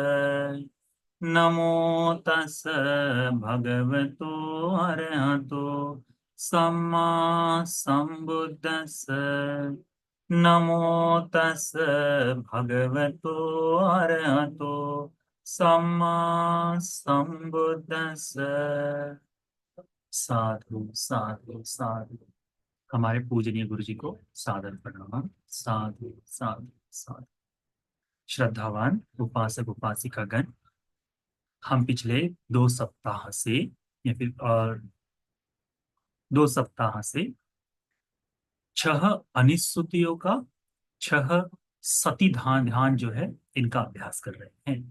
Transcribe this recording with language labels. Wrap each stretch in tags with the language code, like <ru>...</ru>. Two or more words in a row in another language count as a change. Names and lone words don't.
<pi>नमो तस् भगवतो अरहतो सम्मा सम्बुद्दस्स। नमो तस् भगवतो अरहतो सम्मा सम्बुद्दस्स। साधु साधु साधु।</pi> <hi>हमारे पूजनीय गुरु जी को सादर प्रणाम।</hi> <pi>साधु साधु साधु।</pi> <hi>श्रद्धावान उपासक उपासिका गण, हम पिछले 2 सप्ताह से या फिर 2 सप्ताह से 6 अनुसूतियों का 6 सती ध्यान ध्यान जो है इनका अभ्यास कर रहे हैं।</hi>